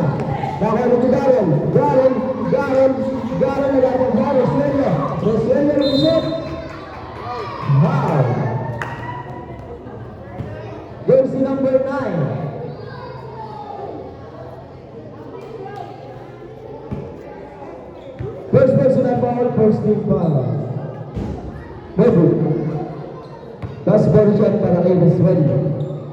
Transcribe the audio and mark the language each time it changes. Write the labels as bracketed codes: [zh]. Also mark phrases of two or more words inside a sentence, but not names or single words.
[tl] Nakuha to Garol, nagpapasahan, Rosuello nagusot. [en] Wow! Jersey number 9. First personal foul, first team foul. [tl] Babu. [en] Last ball shot [tl] para kay Rosuello.